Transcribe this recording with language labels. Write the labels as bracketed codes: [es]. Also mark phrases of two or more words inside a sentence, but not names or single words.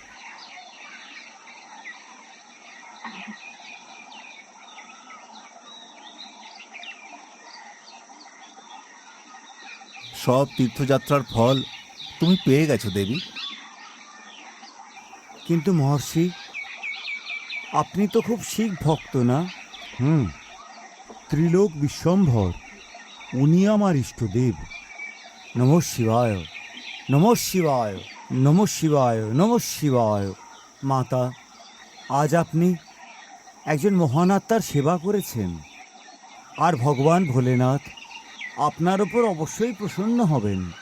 [bn] সব তীর্থযাত্রার ফল তুমি পেয়ে গেছো দেবী। কিন্তু মহর্ষি, আপনি তো খুব শিখ ভক্ত না? ত্রিলোক বিশ্বম্ভর, উনি আমার ইষ্টদেব। [sa] নমঃ শিবায়, নমঃ শিবায়, নমঃ শিবায়, নমঃ শিবায়। [bn] মাতা, আজ আপনি একজন মহান আত্মার সেবা করেছেন, আর ভগবান ভোলেনাথ আপনার ওপর অবশ্যই প্রসন্ন হবেন।